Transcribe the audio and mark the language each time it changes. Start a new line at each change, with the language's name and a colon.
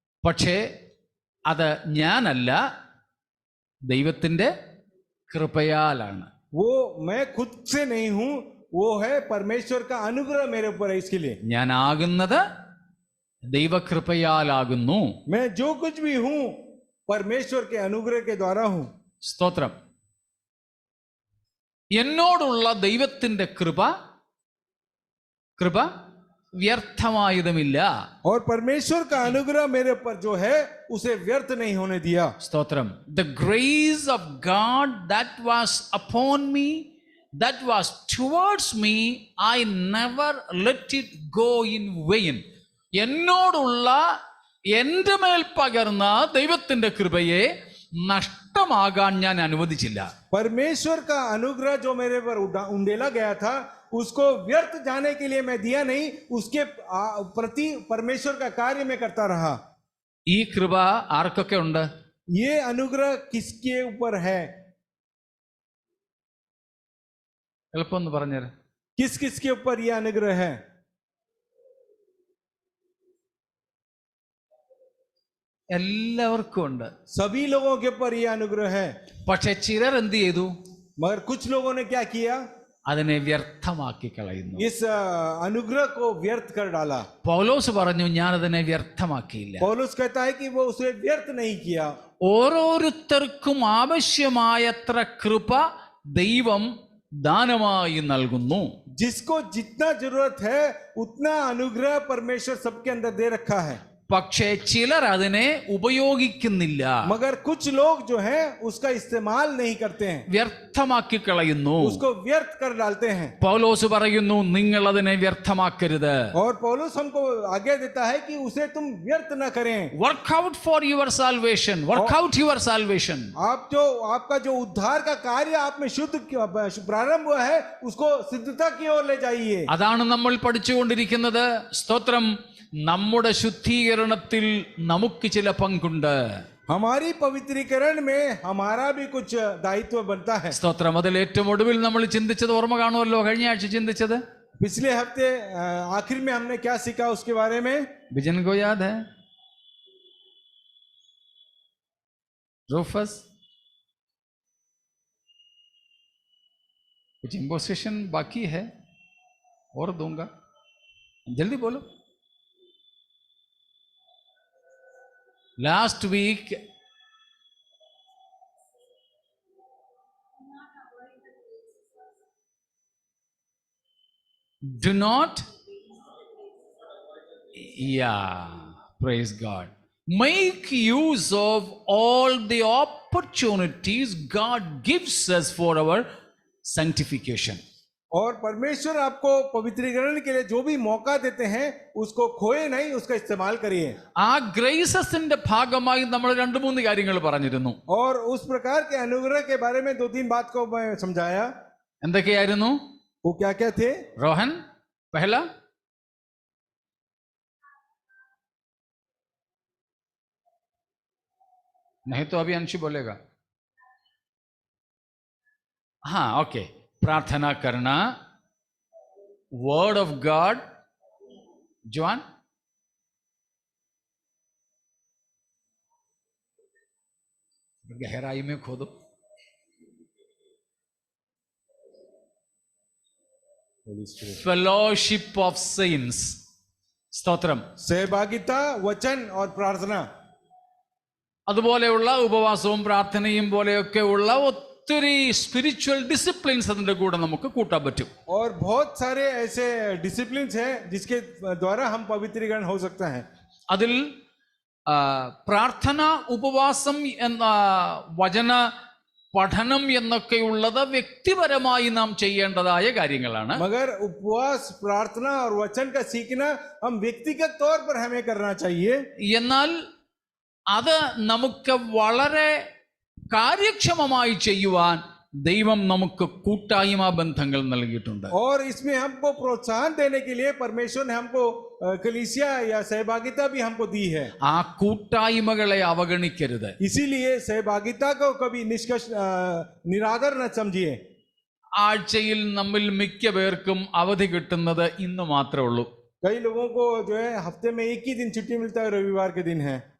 Malayalam: പക്ഷേ അത് ഞാനല്ല, ദൈവത്തിന്റെ കൃപയാലാണ്.
Hindi: वो मैं खुद से नहीं हूं, वो है परमेश्वर का अनुग्रह मेरे ऊपर है। इसके लिए
Malayalam: ഞാൻ ആകുന്നത് ദൈവകൃപയാലാകുന്നു.
Hindi: मैं जो कुछ भी हूं परमेश्वर के अनुग्रह के द्वारा हूं।
Malayalam: സ്തോത്രം. എന്നോടുള്ള ദൈവത്തിന്റെ കൃപ വ്യർത്ഥമായതുമില്ല.
Hindi: और परमेश्वर का अनुग्रह मेरे ऊपर जो है उसे व्यर्थ नहीं होने दिया।
Malayalam: സ്തോത്രം.
English: The grace of God that was upon me, that was towards me, I never let it go in vain.
Malayalam: എന്നോടുള്ള എൻ്റെ മേൽ പകർന്ന ദൈവത്തിന്റെ കൃപയെ നഷ്ടമാകാൻ ഞാൻ അനുവദിച്ചില്ല.
Hindi: परमेश्वर का अनुग्रह जो मेरे पर उंडेला गया था, उसको व्यर्थ जाने के लिए मैं दिया नहीं, उसके प्रति परमेश्वर का कार्य में करता रहा।
Malayalam: ഈ കൃപ ആർക്കൊക്കെ ഉണ്ട്?
Hindi: ये अनुग्रह किसके ऊपर है?
Malayalam: എളുപ്പം ഒന്ന് പറഞ്ഞുതരാം.
Hindi: किस किस के ऊपर ये अनुग्रह है?
Malayalam: എല്ലാവർക്കും ഉണ്ട്.
Hindi: सभी लोगों के ऊपर ये अनुग्रह है।
Malayalam: പക്ഷെ ചിലർ എന്ത് ചെയ്തു?
Hindi: मगर कुछ लोगों ने क्या किया,
Malayalam: അതിനെ വ്യർത്ഥമാക്കി കളയുന്നു.
Hindi: इस अनुग्रह को व्यर्थ कर डाला.
Malayalam: പൗലോസ് പറഞ്ഞു, ഞാനതിനെ വ്യർത്ഥമാക്കിയില്ല.
Hindi: पौलुस कहता है कि वो उसे व्यर्थ नहीं किया.
Malayalam: ഓരോരുത്തർക്കും ആവശ്യമായത്ര കൃപ ദൈവം ദാനമായി നൽകുന്നു.
Hindi: जिसको जितना जरूरत है उतना अनुग्रह परमेश्वर सबके अंदर दे रखा है.
Malayalam: പക്ഷേ ചിലർ അതിനെ ഉപയോഗിക്കുന്നില്ല,
Hindi: मगर कुछ लोग जो हैं उसका इस्तेमाल नहीं करते हैं,
Malayalam: വ്യർത്ഥമാക്കി കളയുന്നു.
Hindi: उसको व्यर्थ कर डालते हैं.
Malayalam: പൗലോസ് പറയുന്നു, നിങ്ങൾ അതിനെ വ്യർത്ഥമാക്കരുത്.
Hindi: और पौलुस हमको आज्ञा देता है कि उसे तुम व्यर्थ न करें.
English: Work out for your salvation, work out your salvation.
Hindi: आपका जो उद्धार का कार्य आप में शुद्ध प्रारंभ हुआ है उसको सिद्धता की ओर ले जाइए.
Malayalam: അതാണ് നമ്മൾ പഠിച്ചുകൊണ്ടിരിക്കുന്നത്. സ്തോത്രം. നമ്മുടെ ശുദ്ധീകരണത്തിൽ നമുക്ക് ചില പങ്കുണ്ട്.
Hindi: हमारी पवित्रीकरण में हमारा भी कुछ दायित्व बनता है.
Malayalam: സ്തോത്രം. അതിൽ ഏറ്റവും ഒടുവിൽ നമ്മൾ ചിന്തിച്ചത് ഓർമ്മ കാണുമല്ലോ, കഴിഞ്ഞ ആഴ്ച ചിന്തിച്ചത്.
Hindi: पिछले हफ्ते आखिर में हमने क्या सीखा उसके बारे में विजन को याद है? रूफस, कुछ इंपोजिशन बाकी है और दूंगा, जल्दी बोलो.
English: Last week do not, yeah, praise God, make use of all the opportunities God gives us for our sanctification.
Hindi: और परमेश्वर आपको पवित्रीकरण के लिए जो भी मौका देते हैं उसको खोए नहीं, उसका इस्तेमाल करिए.
Malayalam: ആ ഗ്രേസസിന്റെ ഭാഗമായി നമ്മൾ 2-3 കാര്യങ്ങൾ പറഞ്ഞിരുന്നു.
Hindi: और उस प्रकार के अनुग्रह के बारे में 2-3 बात को मैं समझाया.
Malayalam: എന്തൊക്കെയായിരുന്നു?
Hindi: वो क्या क्या थे? रोहन पहला, नहीं तो अभी अंशी बोलेगा. हाँ, ओके. प्रार्थना करना,
English: Word of God.
Hindi: जॉन, गहराई में खोदो.
English: Fellowship of saints.
Malayalam: സ്തോത്രം.
Hindi: सहभागिता, वचन और प्रार्थना.
Malayalam: അതുപോലെയുള്ള ഉപവാസവും പ്രാർത്ഥനയും പോലെയൊക്കെ ഉള്ള ഒത്തിരി
English: spiritual disciplines
Malayalam: അതിന്റെ കൂടെ നമുക്ക് കൂട്ടാൻ പറ്റും.
Hindi: और बहुत सारे ऐसे डिसिप्लिन हैं जिसके द्वारा हम पवित्रीकरण हो सकता है.
Malayalam: അതിൽ പ്രാർത്ഥന, ഉപവാസം എന്ന വചന പഠനം എന്നൊക്കെയുള്ളത് വ്യക്തിപരമായി നാം ചെയ്യേണ്ടതായ കാര്യങ്ങളാണ്.
Hindi: मगर उपवास, प्रार्थना और वचन का सीखना हम व्यक्तिगत तौर पर हमें करना चाहिए.
Malayalam: എന്നാൽ അത് നമുക്ക് വളരെ കാര്യക്ഷമമായി ചെയ്യുവാൻ ദൈവം നമുക്ക് കൂട്ടായ്മ ബന്ധങ്ങൾ നൽകിയിട്ടുണ്ട്.
Hindi: और इसमें हमको प्रोत्साहन देने के लिए परमेश्वर ने हमको कलीसिया या सहभागिता भी हमको दी है.
Malayalam: ആ കൂട്ടായ്മകളെ അവഗണിക്കരുത്.
Hindi: इसीलिए सहभागिता को कभी निरादर न समझिए.
Malayalam: ആഴ്ചയിൽ നമ്മിൽ മിക്ക പേർക്കും അവധി കിട്ടുന്നത് ഇന്ന് മാത്രമേ ഉള്ളൂ.
Hindi: कई लोगों को जो है हफ्ते में एक ही दिन छुट्टी मिलता है, रविवार के दिन है.